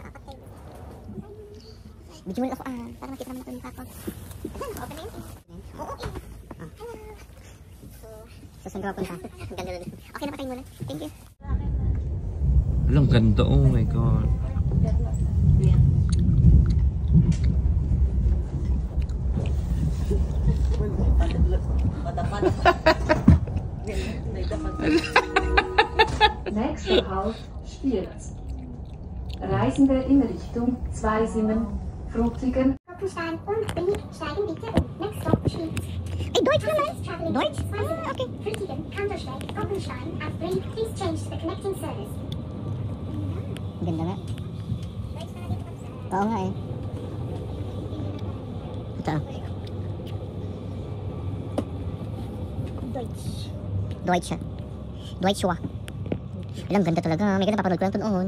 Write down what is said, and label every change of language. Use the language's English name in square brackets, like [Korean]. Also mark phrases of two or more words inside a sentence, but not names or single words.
[Filipino] Video mo ako para makita naman ito yung tako. Open na yun? Oo, So, saan ka punta? Ang ganda doon. Okay na, patayin muna. [English] Thank you. [Filipino] Ang ganda. [English] Oh my God. [German] Nächster Halt Spiez. Reisende in Richtung Zweisimmen, Frutigen. Steigen bitte um. [English] Next stop Spiez. [Filipino] Ay, Deutsch naman? Deutsch? Ah, okay. Frutigen, Kandersteg, Goppenstein, [English] and Brink. Please change to the connecting service. [Filipino] Ganda nga. Oo nga eh. Ito. Deutsche. Deutsche. Alam, ganda talaga. May ganda, papanood ko lang ito noon.